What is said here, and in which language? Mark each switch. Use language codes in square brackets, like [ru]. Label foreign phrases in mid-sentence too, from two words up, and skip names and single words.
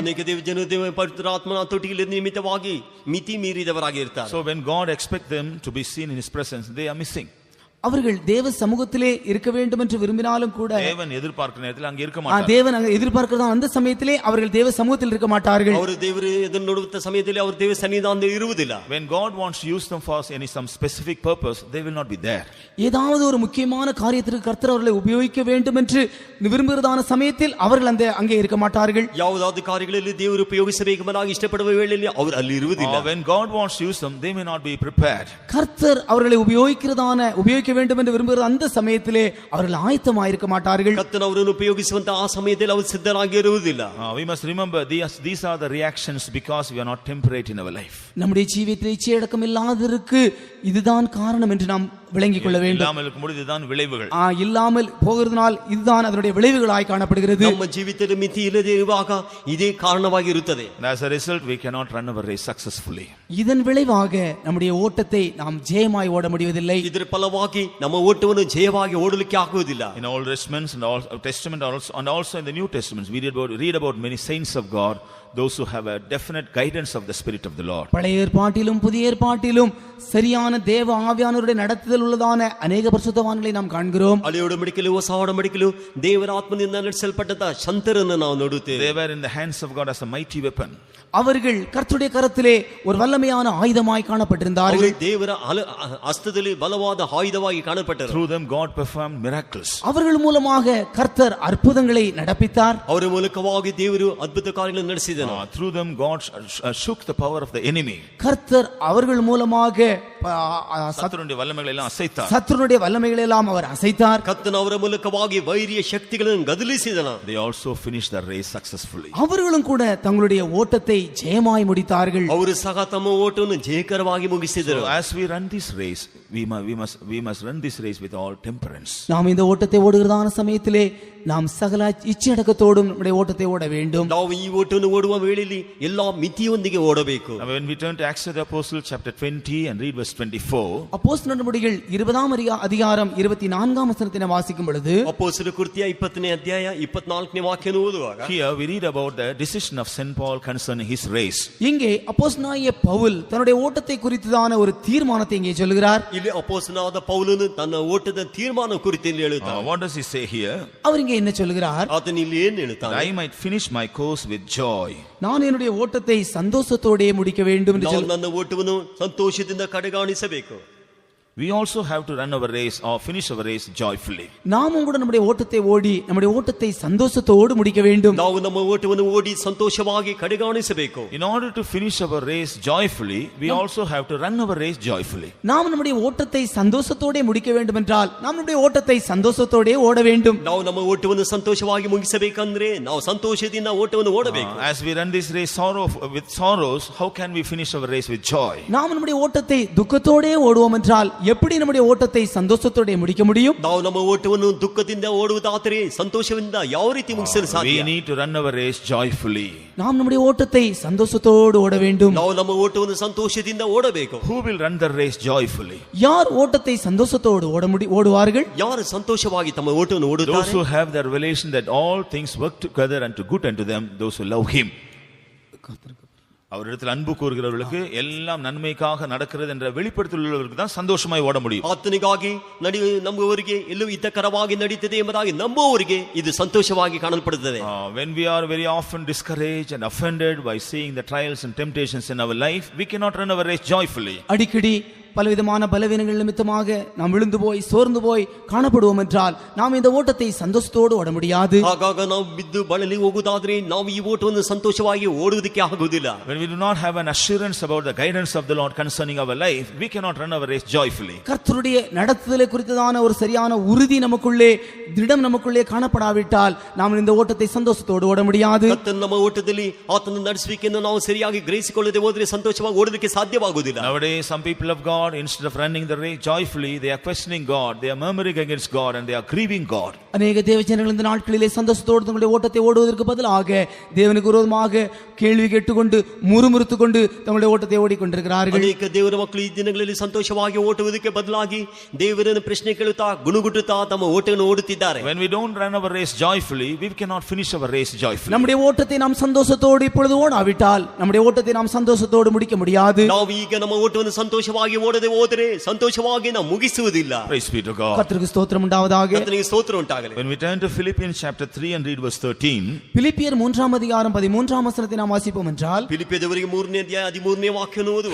[kn] ಅನೇಕ ದೇವ ಪವಿತ್ರ ಆತ್ಮನ ತೊಟ್ಟಿಗೆ ನಿಮಿತ್ತವಾಗಿ ಮಿತಿ ಮೀರಿದವರಾಗಿ ಇರ್ತಾರೆ. [en] So when God expects them to be seen in His presence, they are missing. [ta] அவர்கள் தேவ சமூகத்திலே இருக்க வேண்டும் என்று விரும்பினாலும் கூட தேவன் எதிர்பார்க்கிற நேரத்தில் அங்கே இருக்க மாட்டார்கள். தேவன் அங்கே எதிர்பார்க்கிறதா அந்த சமயத்திலே அவர்கள் தேவ சமூகத்தில் இருக்க மாட்டார்கள். [kn] ಅವರು ದೇವರು ಇದನ್ನು ನೋಡುವ ಸಮಯದಲ್ಲಿ ಅವರು ದೇವ ಸನ್ನಿಧಾನದಲ್ಲಿ ಇರುವುದಿಲ್ಲ. [en] When God wants to use them for some specific purpose, they will not be there. [ta] ஏதாவது ஒரு முக்கியமான காரியத்திற்கு கர்த்தர் அவர்களை உபயோகிக்க வேண்டும் என்று விரும்புகிறதான சமயத்தில் அவர்கள் அங்கே இருக்க மாட்டார்கள். [kn] ಯಾವುದಾದ ಕಾರ್ಯಗಳಲ್ಲಿ ದೇವರು ಉಪಯೋಗಿಸಬೇಕೆಂಬುದಾಗಿ ಇಷ್ಟಪಡುವ ವೇಳೆಯಲ್ಲಿ ಅವರು ಅಲ್ಲಿ ಇರುವುದಿಲ್ಲ. [en] When God wants to use them, they may not be prepared. [ta] கர்த்தர் அவர்களை உபயோகிக்க வேண்டும் என்று விரும்புகிற அந்த சமயத்திலே அவர்கள் ஆயத்தமாக இருக்க மாட்டார்கள். [kn] கர்த்தர் அவரನ್ನು ಉಪಯೋಗಿಸುವಂತ ಆ ಸಮಯದಲ್ಲಿ ಅವರು ಸಿದ್ಧರಾಗಿ ಇರುವುದಿಲ್ಲ. [en] We must remember these are the reactions because we are not temperate in our life. [ta] நம்முடைய ஜீவியத்தில் இச்சை அடக்கம் இல்லாததற்கு இதுதான் காரணம் என்று நாம் விளங்கிக் கொள்ள வேண்டும். இல்லாமல் இருக்கும்போது இதுதான் விளைவுகள். இல்லாமல் போகிறதுனால் இதுதான் அதனுடைய விளைவுகளாய் காணப்படுகிறது. [kn] ನಮ್ಮ ಜೀವಿತದ ಮಿತಿ ಇಲ್ಲದೆ ಇರುವಾಗ ಇದೇ ಕಾರಣವಾಗಿ ಇರುತ್ತದೆ. [en] As a result, we cannot run our race successfully. [ta] இதன் விளைவாக நம்முடைய ஓட்டத்தை நாம் ஜெயமாய் ஓட முடிவதில்லை. [kn] ಇದರ ಫಲವಾಗಿ ನಮ್ಮ ಓಟವನ್ನು ಜಯವಾಗಿ ಓಡಲಿಕ್ಕೆ ಆಗುವುದಿಲ್ಲ. [en] In Old Testament and also in the New Testament, we read about many saints of God, those who have a definite guidance of the Spirit of the Lord. [ta] பழைய ஏற்பாட்டிலும் புதிய ஏற்பாட்டிலும் சரியான தேவ ஆவியானவருடைய நடத்துதல் உள்ளதான அநேக பரிசுத்தவான்களை நாம் காண்கிறோம். [kn] ಹಳೆಯ ಒಡಂಬಡಿಕೆಯಲ್ಲೂ ಹೊಸ ಒಡಂಬಡಿಕೆಯಲ್ಲೂ ದೇವರ ಆತ್ಮನಿಂದ ನಡೆಸಲ್ಪಟ್ಟಂತ ಸಂತರನ್ನು ನಾವು ನೋಡುತ್ತೇವೆ. [en] They were in the hands of God as a mighty weapon. [ta] அவர்கள் கர்த்தருடைய கரத்திலே ஒரு வல்லமையான ஆயுதமாய் காணப்பட்டிருந்தார்கள். [kn] ದೇವರ ಹಸ್ತದಲ್ಲಿ ಬಲವಾದ ಆಯುಧವಾಗಿ ಕಾಣப்பட்டರು. [en] Through them God performed miracles. [ta] அவர்கள் மூலமாக கர்த்தர் அற்புதங்களை நடப்பித்தார். [kn] ಅವರ ಮೂಲಕವಾಗಿ ದೇವರು ಅದ್ಭುತ ಕಾರ್ಯಗಳನ್ನು ನಡೆಸಿದನು. [en] Through them God shook the power of the enemy. [ta] கர்த்தர் அவர்கள் மூலமாக சத்துருடைய வல்லமைகளை எல்லாம் அசைத்தார். சத்துருடைய வல்லமைகளை எல்லாம் அவர் அசைத்தார். [kn] ಕರ್ತನ ಅವರ ಮೂಲಕವಾಗಿ ವೈರಿಯ ಶಕ್ತಿಗಳನ್ನು ಗದಲಿಸಿದನು. [en] They also finished the race successfully. [ta] அவர்களும் கூட தங்களுடைய ஓட்டத்தை ஜெயமாய் முடித்தார்கள். [kn] ಅವರು ಸಹ ತಮ್ಮ ಓಟವನ್ನು ಜಯಕರವಾಗಿ ಮುಗಿಸಿದರು. [en] So as we run this race, we must run this race with all temperance. [ta] நாம் இந்த ஓட்டத்தை ஓடுகிறதான சமயத்திலே நாம் சகல இச்சையடக்கத்தோடும் நம்முடைய ஓட்டத்தை ஓட வேண்டும். [kn] ನಾವು ಈ ಓಟವನ್ನು ಓಡುವ ವೇಳೆಯಲ್ಲಿ ಎಲ್ಲಾ ಮಿತಿಯೊಂದಿಗೆ ಓಡಬೇಕು. [en] When we turn to Acts of the Apostles chapter 20 and read verse 24, [ta] அப்போஸ்தலர் நடபடிகள் 20ஆம் அதிகாரம் 24ஆம் வசனத்தை நாம் வாசிக்கும் பொழுது, [kn] அப்போஸ்தலர் ಕೃತ್ಯ 20ನೇ ಅಧ್ಯಾಯ 24ನೇ ವಾಕ್ಯವನ್ನು ಓದುವಾಗ, [en] here we read about the decision of Saint Paul concerning his race. [ta] இங்கே அப்போஸ்தலனாகிய பவுல் தன்னுடைய ஓட்டத்தை குறித்ததான ஒரு தீர்மானத்தை இங்கே சொல்கிறார். [kn] ಇಲ್ಲಿ ಅಪೊಸ್ತಲನಾದ ಪೌಲನು ತನ್ನ ಓಟದ ತೀರ್ಮಾನ ಕುರಿತು ಹೇಳುತ್ತಾನೆ. [en] What does he say here? [ta] அவர் இங்கே என்ன சொல்கிறார்? [kn] ಆತನು ಇಲ್ಲಿ ಏನು ಹೇಳ್ತಾನೆ? [en] I might finish my course with joy. [ta] நான் என்னுடைய ஓட்டத்தை சந்தோஷத்தோடே முடிக்க வேண்டும் என்று [kn] ನಾನು ನನ್ನ ಓಟವನ್ನು ಸಂತೋಷದಿಂದ ಕಡೆಗಾಣಿಸಬೇಕು. [en] We also have to run our race or finish our race joyfully. [ta] நாமும் கூட நம்முடைய ஓட்டத்தை ஓடி நம்முடைய ஓட்டத்தை சந்தோஷத்தோடு முடிக்க வேண்டும். [kn] ನಾವು ನಮ್ಮ ಓಟವನ್ನು ಓಡಿ ಸಂತೋಷವಾಗಿ ಕಡೆಗಾಣಿಸಬೇಕು. [en] In order to finish our race joyfully, we also have to run our race joyfully. [ta] நாம் நம்முடைய ஓட்டத்தை சந்தோஷத்தோடே முடிக்க வேண்டும் என்றால் நாம் நம்முடைய ஓட்டத்தை சந்தோஷத்தோடே ஓட வேண்டும். [kn] ನಾವು ನಮ್ಮ ಓಟವನ್ನು ಸಂತೋಷವಾಗಿ ಮುಗಿಸಬೇಕಂದ್ರೆ ನಾವು ಸಂತೋಷದಿಂದ ಓಟವನ್ನು ಓಡಬೇಕು. [en] As we run this race with sorrows, how can we finish our race with joy? [ta] நாம் நம்முடைய ஓட்டத்தை துக்கத்தோடே ஓடுவோம் என்றால் எப்படி நம்முடைய ஓட்டத்தை சந்தோஷத்தோட முடிக்க முடியும்? [kn] ನಾವು ನಮ್ಮ ಓಟವನ್ನು ದುಃಖದಿಂದ ಓಡುವುದಾದರೆ ಸಂತೋಷದಿಂದ ಯಾವ ರೀತಿ ಮುಗಿಸಲು ಸಾಧ್ಯ? [en] We need to run our race joyfully. [ta] நாம் நம்முடைய ஓட்டத்தை சந்தோஷத்தோடு ஓட வேண்டும். [kn] ನಾವು ನಮ್ಮ ಓಟವನ್ನು ಸಂತೋಷದಿಂದ ಓಡಬೇಕು. [en] Who will run the race joyfully? [ta] யார் ஓட்டத்தை சந்தோஷத்தோடு ஓடுவார்கள்? [kn] ಯಾರು ಸಂತೋಷವಾಗಿ ತಮ್ಮ ಓಟವನ್ನು ಓಡುತ್ತಾರೆ? [en] Those who have the revelation that all things work together unto good unto them, those who love him. [ta] அவரிடத்தில் அன்பு கூறுகிறவர்களுக்கு எல்லாம் நன்மைக்காக நடக்கிறது என்ற வெளிப்படுத்தலுள்ளவருக்கு தான் சந்தோஷமாய் ஓட முடியும். [kn] ಆತನಿಗಾಗಿ ನಂಬುವವರಿಗೆ ಎಲ್ಲವೂ ಹಿತಕರವಾಗಿ ನಡೀತದೆ ಎಂಬುದಾಗಿ ನಂಬುವವರಿಗೆ ಇದು ಸಂತೋಷವಾಗಿ ಕಾಣಲ್ಪಡುತ್ತದೆ. [en] When we are very often discouraged and offended by seeing the trials and temptations in our life, we cannot run our race joyfully. [ta] அடிக்கடி பலவிதமான பலவீனங்கள் நிமித்தமாக நாம் விழுந்து போய் சோர்ந்து போய் காணப்படுவோம் என்றால் நாம் இந்த ஓட்டத்தை சந்தோஷத்தோடு ஓட முடியாது. [kn] ஆகாக ನಾವು ಬಿದ್ದು ಬಳಲಿ ಹೋಗುವುದಾದರೆ ನಾವು ಈ ಓಟವನ್ನು ಸಂತೋಷವಾಗಿ ಓಡುವುದಕ್ಕೆ ಆಗುವುದಿಲ್ಲ. [en] When we do not have an assurance about the guidance of the Lord concerning our life, we cannot run our race joyfully. [ta] கர்த்தருடைய நடத்துதலை குறித்ததான ஒரு சரியான உறுதி நமக்குள்ளே திடம் நமக்குள்ளே காணப்படாவிட்டால் நாம் இந்த ஓட்டத்தை சந்தோஷத்தோடு ஓட முடியாது. [kn] ಕರ್ತನ ನಮ್ಮ ಓಟದಲ್ಲಿ ಆತನ ನಡೆಸುವಿಕೆಯನ್ನು ನಾವು ಸರಿಯಾಗಿ ಗ್ರಹಿಸಿಕೊಳ್ಳದೆ ಹೋದರೆ ಸಂತೋಷವಾಗಿ ಓಡಲಿಕ್ಕೆ ಸಾಧ್ಯವಾಗುವುದಿಲ್ಲ. [en] Nowadays some people of God, God, instead of running the race joyfully, they are questioning God, they are murmuring against God, and they are grieving God. [ta] அநேக தேவஜனங்கள் இந்த நாட்களிலே சந்தோஷத்தோடு தங்களுடைய ஓட்டத்தை ஓடுவதற்கு பதிலாக தேவனுக்கு விரோதமாக கேள்வி கேட்டுக்கொண்டு முறுமுறுத்துக்கொண்டு தங்களுடைய ஓட்டத்தை ஓடிக்கொண்டிருக்கிறார்கள். [kn] ಅನೇಕ ದೇವರ ಮಕ್ಕಳು ಈ ದಿನಗಳಲ್ಲಿ ಸಂತೋಷವಾಗಿ ಓಡುವುದಕ್ಕೆ ಬದಲಾಗಿ ದೇವರನ್ನು ಪ್ರಶ್ನೆ ಕೇಳುತ್ತಾ ಗುಣಗುಟ್ಟುತ್ತಾ ತಮ್ಮ ಓಟವನ್ನು ಓಡುತ್ತಿದ್ದಾರೆ. [en] When we don't run our race joyfully, we cannot finish our race joyfully. [ta] நம்முடைய ஓட்டத்தை நாம் சந்தோஷத்தோடு இப்பொழுது ஓடாவிட்டால் நம்முடைய ஓட்டத்தை நாம் சந்தோஷத்தோடு முடிக்க முடியாது. [kn] ನಾವು ಈಗ ನಮ್ಮ ಓಟವನ್ನು ಸಂತೋಷವಾಗಿ ಓಡದೆ ಹೋದರೆ ಸಂತೋಷವಾಗಿ ನಾವು ಮುಗಿಸುವುದಿಲ್ಲ. [en] Praise be to God. [ta] கர்த்தருக்கு ஸ்தோத்திரம் உண்டாவதாக. [kn] ಕರ್ತನಿಗೆ ಸ್ತೋತ್ರ ಉಂಟಾಗಲಿ. [en] When we turn to Philippians chapter 3 and read verse 13, [ta] பிலிப்பியர் 3ஆம் அதிகாரம் 13ஆம் வசனத்தை நாம் வாசிப்போம் என்றால், [kn] ಫಿಲಿಪ್ಪಿಯದವರಿಗೆ 3ನೇ ಅಧ್ಯಾಯ 13ನೇ ವಾಕ್ಯವನ್ನು ಓದುವ.